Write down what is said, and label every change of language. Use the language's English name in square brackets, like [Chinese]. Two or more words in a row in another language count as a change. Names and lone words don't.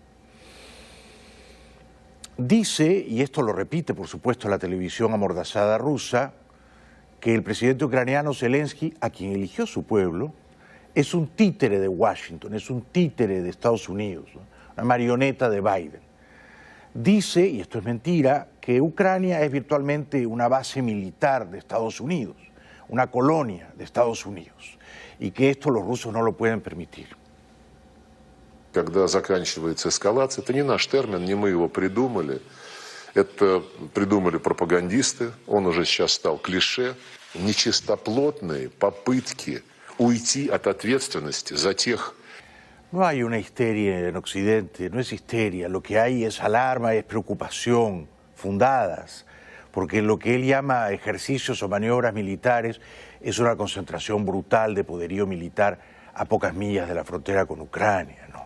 [Spanish] Dice, y esto lo repite por supuesto la televisión amordazada rusa, que el presidente ucraniano Zelensky, a quien eligió su pueblo, es un títere de Washington, es un títere de Estados Unidos, ¿no?, una marioneta de Biden. Dice, y esto es mentira, que Ucrania es virtualmente una base militar de Estados Unidos, una colonia de Estados Unidos, y que esto los rusos no lo pueden permitir. [Russian] Когда заканчивается эскалация, это не наш термин, не мы его придумали, это придумали пропагандисты, он уже сейчас стал клише, нечистоплотные попытки уйти от ответственности за тех. [Spanish] No hay una histeria en Occidente, no es histeria, lo que hay es alarma, es preocupación, fundadas, porque lo que él llama ejercicios o maniobras militares es una concentración brutal de poderío militar a pocas millas de la frontera con Ucrania, ¿no?